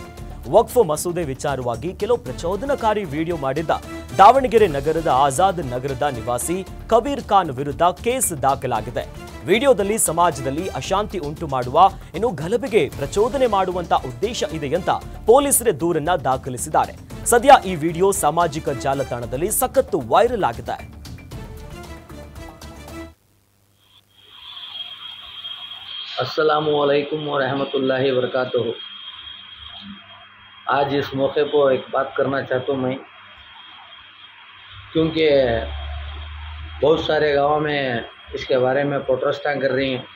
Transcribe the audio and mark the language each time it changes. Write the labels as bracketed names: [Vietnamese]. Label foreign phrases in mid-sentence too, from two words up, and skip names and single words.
[Kannada] ವಕ್ಫ್ ಮಸೂದೆ ವಿಚಾರವಾಗಿ ಕೆಲವು ಪ್ರಚೋದನಕಾರಿ ವಿಡಿಯೋ ಮಾಡಿದ್ದ ದಾವಣಗೆರೆ ನಗರದ ಆಜಾದ್ ನಗರದ ನಿವಾಸಿ ಕಬೀರ್ ಖಾನ್ ವಿರುದ್ಧ ಕೇಸ್ ದಾಖಲಾಗಿದೆ. ವಿಡಿಯೋದಲ್ಲಿ ಸಮಾಜದಲ್ಲಿ ಅಶಾಂತಿ ಉಂಟು ಮಾಡುವ ಇನ್ನು ಗಲಭೆಗೆ ಪ್ರಚೋದನೆ ಮಾಡುವಂತ ಉದ್ದೇಶ ಇದೆ ಅಂತ ಪೊಲೀಸರೇ ದೂರನ್ನ ದಾಖಲಿಸಿದ್ದಾರೆ. ಸದ್ಯ ಈ ವಿಡಿಯೋ ಸಾಮಾಜಿಕ ಜಾಲತಾಣದಲ್ಲಿ ಸಖತ್ತು ವೈರಲ್ ಆಗಿದೆ. [Arabic] السلام عليكم و رحمة الله و بركاته. [Hindi] आज इस मौके पर एक बात करना चाहता हूँ मैं, क्योंकि बहुत सारे गाँव में इसके बारे में प्रोटेस्टां कर रही हैं।